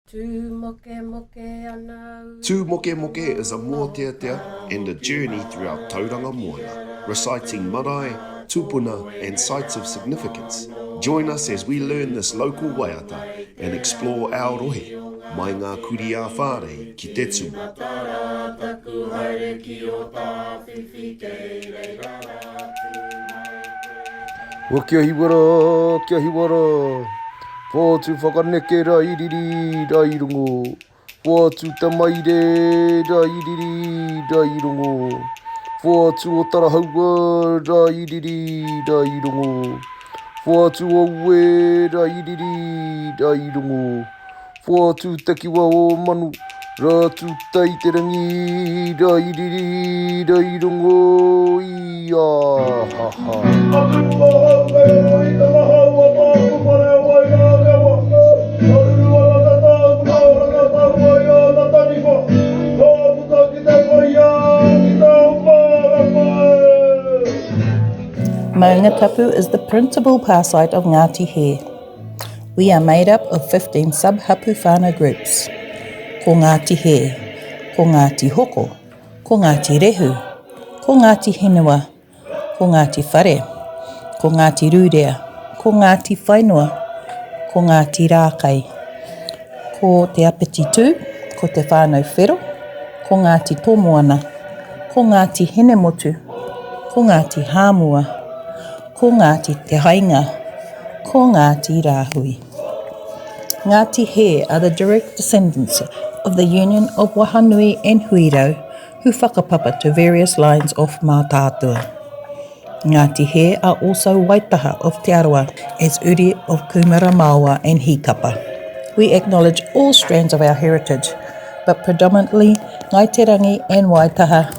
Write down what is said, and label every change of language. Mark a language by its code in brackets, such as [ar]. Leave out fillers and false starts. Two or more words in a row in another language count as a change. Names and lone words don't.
[en] MOKEMOKE is a mōteatea and a journey throughout Tauranga Moana, reciting [mi] marae, tupuna [en] and sites of significance. Join us as we learn this local waiata and explore our rohe, [mi] mai ngā kuri a whare ki te tū. Kia hiwara, Pōtu whakaneke ra iriri ra irungo. Pōtu tamaire ra iriri ra irungo. Pōtu o tarahaua ra iriri ra irungo. Pōtu o ue ra iriri ra irungo. Pōtu takiwa o manu ra tutai te rangi ra iriri ra irungo. Ia ha ha. [en] Maungatapu is the principal power site of Ngati here. We are made up of 15 sub- [mi] hapu whānau [en] groups. [mi] Ko Ngati he, ko Ngati hoko, ko Ngati rehu, ko Ngati henua, ko Ngati whare, ko Ngati rūrea, ko Ngati whainua, ko Ngati rākai, ko te apiti tū, ko te whānau whero, ko Ngati tōmoana, ko Ngati henemotu, ko Ngati hāmua, ko Ngati te hainga, ko Ngati rāhui. [en] Ngati he are the direct descendants of the union of Wahanui and Huiro who whakapapa to various lines of mātātua. Ngati he are also waitaha of Te Arawa as uri of Kumara Māua and Hikapa. We acknowledge all strands of our heritage, but predominantly Ngai te Rangi and Waitaha.